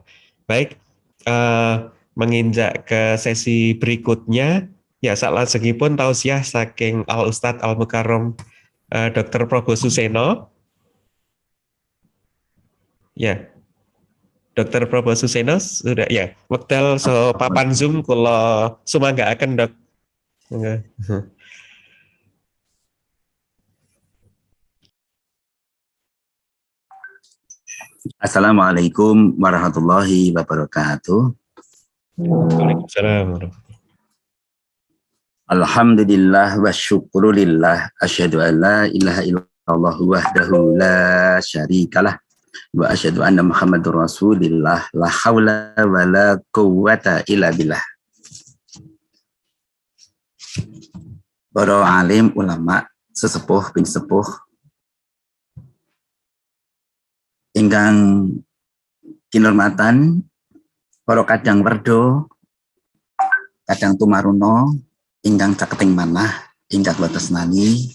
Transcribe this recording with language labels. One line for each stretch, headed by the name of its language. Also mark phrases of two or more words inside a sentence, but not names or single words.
Indonesian: Baik, menginjak ke sesi berikutnya ya,
Javanese: salajengipun tausiah saking
Arabic: الأستاذ المكرم
Indonesian: Dr. Probo Suseno. Ya. Dokter Probo Suseno sudah ya.
Javanese: Wekdal so papan Zoom kula sumanggaaken Dok. Nggih.
Arabic: السلام عليكم ورحمة الله وبركاته. وعليكم السلام. الحمد لله والشكر لله. أشهد أن لا إله إلا الله وحده لا شريك له. وأشهد أن محمدا رسول الله. لا حول ولا قوة إلا بالله.
Javanese: Para alim ulama, sesepuh bin sepuh ingkang kinurmatan para kadang werdo, kadang tumaruno, ingkang caketing manah, ingkang kula tresnani.